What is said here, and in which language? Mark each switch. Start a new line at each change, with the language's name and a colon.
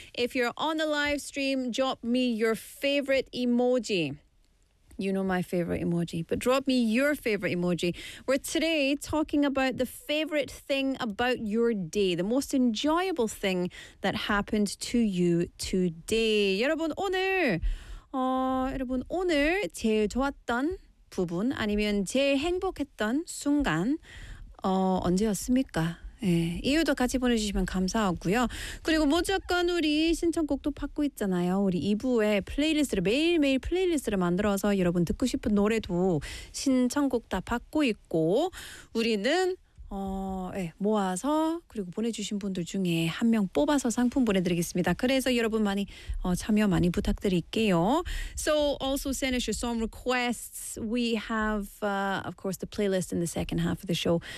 English: If you're on the live stream, drop me your favorite emoji. You know my favorite emoji, but drop me your favorite emoji. We're today talking about the favorite thing about your day, the most enjoyable thing that happened to you today.
Korean: 여러분, 오늘 제일 좋았던 부분 아니면 제일 행복했던 순간 언제였습니까? 예, 이유도 같이 보내주시면 감사하고요. 그리고 무조건 우리 신청곡도 받고 있잖아요. 우리 2부에 플레이리스트를 매일매일 플레이리스트를 만들어서 여러분 듣고 싶은 노래도 신청곡 다 받고 있고 우리는 모아서 그리고 보내주신 분들 중에 한 명 뽑아서 상품 보내드리겠습니다. 그래서 여러분 많이 참여 많이 부탁드릴게요.
English: So also send us your song requests. We have, of course, the playlist in the second half of the show.